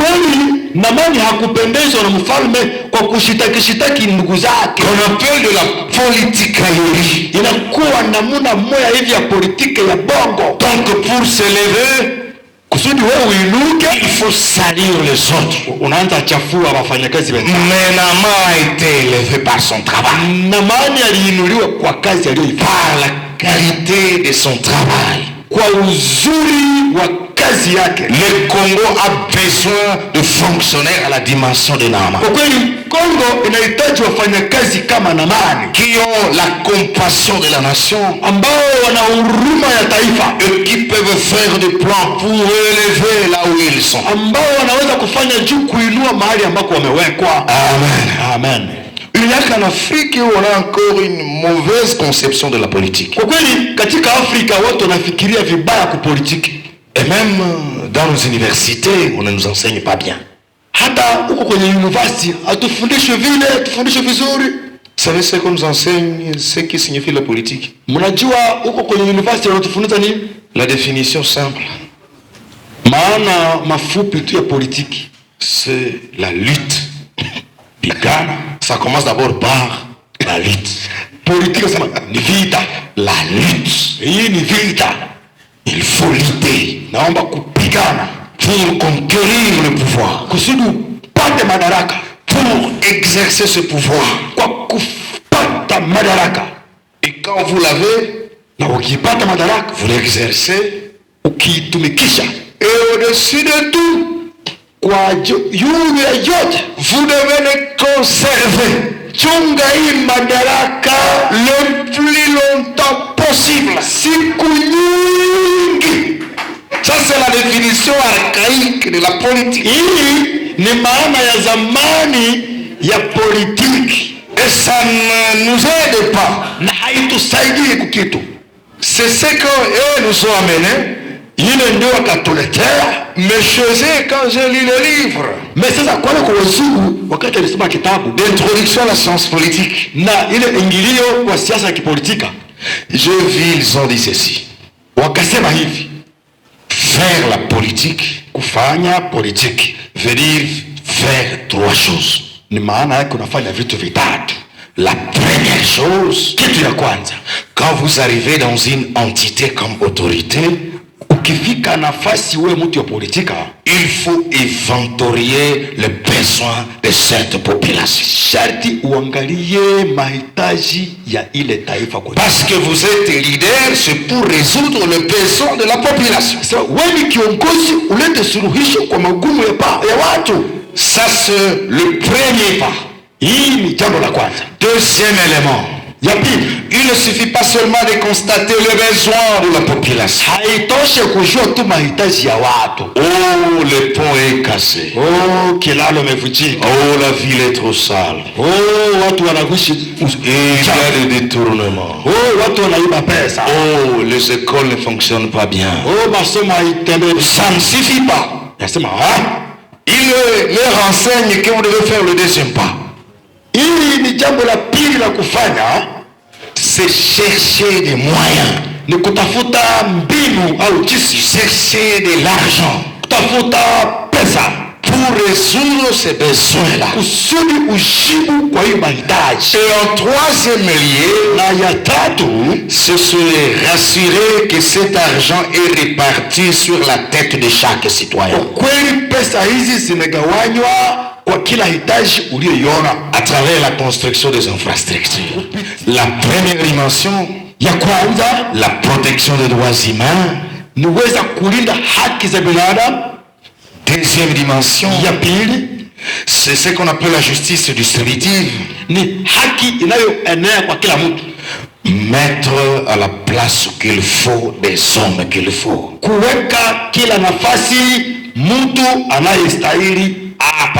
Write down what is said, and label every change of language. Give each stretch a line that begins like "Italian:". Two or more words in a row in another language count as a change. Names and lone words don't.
Swahili: Kweli Naamani hakupendezwa na mfalme kwa kushitaki ndugu zake.
French: On appelle de la politicaillerie.
Swahili: Inakuwa namuna moya hivi ya politike ya bongo.
French: Donc pour s'élever,
Swahili: kusudi wewe uinuke,
French: il faut salir les autres.
Swahili: Unaanza chafua wafanyakazi wenzako.
French: Mais Naaman a été élevé par son travail.
Swahili: Naamani aliinuliwa kwa kazi aliyoifanya,
French: par la qualité de son travail,
Swahili: kwa uzuri wa kazi yake.
French: Le Congo a besoin de fonctionnaires à la dimension de Naaman.
Swahili: Kwa kweli Kongo inahitaji wafanyakazi kama Naamani,
French: qui ont la compassion de la nation,
Swahili: ambao wana huruma ya taifa,
French: et qui peuvent faire des plans pour élever là où ils sont,
Swahili: ambao wanaweza kufanya juu kuinua mahali ambako wamewekwa. Amen. Amen.
French: Il n'y a qu'en Afrique où on a encore une mauvaise conception de la politique.
Swahili: Kwa kweli katika Afrika watu wanafikiria vibaya kupolitiki.
French: Et même dans nos universités, on ne nous enseigne pas bien.
Swahili: Hata huko kwenye university hatufundishwe vile, tufundishwe vizuri.
French: Vous savez ce qu'on nous enseigne, ce qui signifie la politique?
Swahili: Mnajua huko kwenye university wanatufunza nini?
French: La définition simple.
Swahili: Maana mafupi tu ya politiki.
French: C'est la lutte.
Swahili: Pigana.
French: Ça commence d'abord par la lutte.
Swahili: Politique sema ni vita.
French: La lutte.
Swahili: Hii ni vita.
French: Il faut lutter.
Swahili: Naomba kupigana
French: pour conquérir le pouvoir.
Swahili: Kusudi upate madaraka.
French: Pour exercer ce pouvoir.
Swahili: Kwa kupata madaraka.
French: Et quand vous l'avez,
Swahili: na ukipata madaraka,
French: vous l'exercez,
Swahili: ukiitumikisha.
French: Et au-dessus de tout,
Swahili: kwa yule yote,
French: vous devez le conserver.
Swahili: Chunga hii madaraka
French: le plus longtemps possible.
Swahili: Siku nyingi.
French: Ça c'est la définition archaïque de la politique.
Swahili: Hii ni maana ya zamani ya politiki.
French: Et ça ne nous aide pas.
Swahili: Na haitusaidii kukitu.
French: C'est ce qu'eux nous ont amené.
Swahili: Ile ndio wakatuletea.
French: Mais chez eux, quand j'ai lu le livre,
Swahili: mais sasa kwa wazungu wakati alisoma kitabu
French: d'introduction à la science politique
Swahili: na ile ingilio kwa siasa ya kipolitika,
French: j'ai vu, ils ont dit ceci.
Swahili: Wakasema hivi,
French: faire la politique,
Swahili: kufanya politiki,
French: veut dire faire trois choses.
Swahili: Ni maana yake unafanya vitu vitatu.
French: La première chose,
Swahili: kitu ya kwanza,
French: quand vous arrivez dans une entité comme autorité,
Swahili: ukifika nafasi wewe mtu ya politika,
French: il faut inventorier les besoins de cette population.
Swahili: Sharti uangalie mahitaji ya ile taifa kwa.
French: Parce que vous êtes leader, c'est pour résoudre le besoin de la population.
Swahili: So, wewe ni kiongozi, ulete suluhisho kwa magumu ya watu.
French: Ça c'est le premier pas.
Swahili: Hii ni jambo la kwanza.
French: Deuxième élément,
Swahili: ya pili,
French: il ne suffit pas seulement de constater les besoins de la population.
Swahili: Haitoshe kujua tu mahitaji ya watu.
French: Oh, le pont est cassé.
Swahili: Oh, kilalo imevunjika.
French: Oh, la ville est trop sale.
Swahili: Oh, watu wanagushi.
French: Il y a des détournements.
Swahili: Oh, watu wanaiba pesa.
French: Oh, les écoles ne fonctionnent pas bien.
Swahili: Oh, masomo haitembei.
French: Ça ne suffit pas.
Swahili: Nasema
French: il leur enseigne que vous devez faire le deuxième pas.
Swahili: Hili ni jambo la pili la kufanya,
French: c'est chercher des moyens.
Swahili: Ni kutafuta mbinu au jinsi,
French: chercher de l'argent,
Swahili: kutafuta pesa
French: pour résoudre ces besoins-là.
Swahili: Kusudi ujibu kwa hiyo mahitaji.
French: Et en troisième lieu,
Swahili: na ya tatu,
French: ce serait rassurer que cet argent est réparti sur la tête de chaque citoyen.
Swahili: Kweli pesa hizi zimegawanywa kwa kila hitaji uliyoiona
French: à travers la construction des infrastructures. La première dimension,
Swahili: ya kwanza,
French: la protection des droits humains,
Swahili: ni weza kulinda haki za binadamu.
French: Deuxième dimension,
Swahili: ya pili,
French: c'est ce qu'on appelle la justice distributive,
Swahili: ni haki inayoenea kwa kila mtu.
French: Mettre à la place qu'il faut des hommes qu'il faut.
Swahili: Kuweka kila nafasi mtu anayestahili hapa.